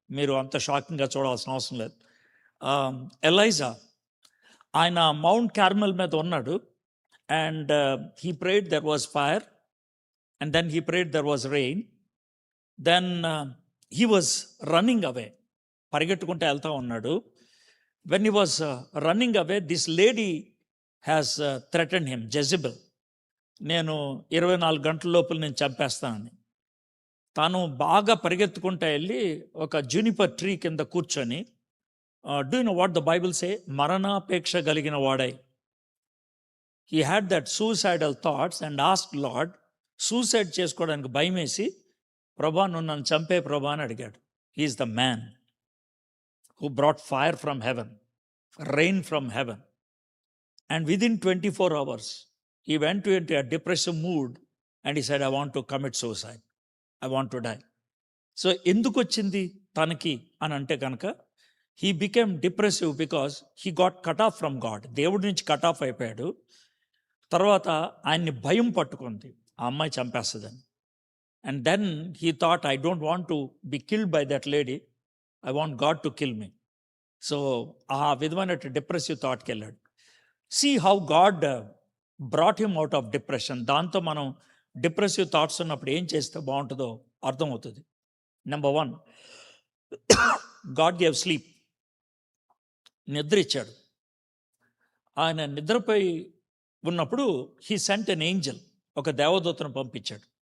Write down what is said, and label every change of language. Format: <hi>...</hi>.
<te>మీరు అంత షాకింగ్గా చూడాల్సిన అవసరం లేదు. ఎలైజా, ఆయన మౌంట్ కార్మెల్ మీద ఉన్నాడు.</te> <en>And he prayed there was fire, and then he prayed there was rain. Then he was running away,</en> <te>పరిగెట్టుకుంటూ వెళ్తూ ఉన్నాడు.</te> <en>when he was running away, this lady has threatened him, Jezebel.</en> <te>నేను 24 గంటల లోపల నేను చంపేస్తానని. తాను బాగా పరిగెత్తుకుంటూ వెళ్ళి ఒక జూనిపర్ ట్రీ కింద కూర్చొని,</te> <en>do you know what the Bible say,</en> <te>మరణాపేక్ష కలిగిన వాడై,</te> <en>He had that suicidal thoughts and ask Lord.</en> <te>Suicide చేసుకోవడానికి భయం వేసి, ప్రభా నువ్వు నన్ను చంపే ప్రభా అని అడిగాడు.</te> <en>He's the man who brought fire from heaven, rain from heaven. And within 24 hours, he went into a depressive mood and he said, I want to commit suicide. I want to die. So,</en> <te>ఎందుకు వచ్చింది తనకి అని అంటే కనుక,</te> <en>he became depressive because he got cut off from God.</en> <te>దేవుడి నుంచి cut off అయిపోయాడు. తర్వాత ఆయన్ని భయం పట్టుకుంది, ఆ అమ్మాయి చంపేస్తుందని.</te> <en>And then he thought, I don't want to be killed by that lady. I want God to kill me.</en> <te>So ఆ విధమైన డిప్రెసివ్ థాట్కి వెళ్ళాడు.</te> <en>See how God brought him out of depression.</en> <te>దాంతో మనం డిప్రెసివ్ థాట్స్ ఉన్నప్పుడు ఏం చేస్తే బాగుంటుందో అర్థమవుతుంది.</te> <en>Number 1, God gave sleep.</en> <te>నిద్ర ఇచ్చాడు. ఆయన నిద్రపోయి ఉన్నప్పుడు</te> <en>he sent an angel,</en> <te>ఒక దేవదూతను పంపించాడు.</te>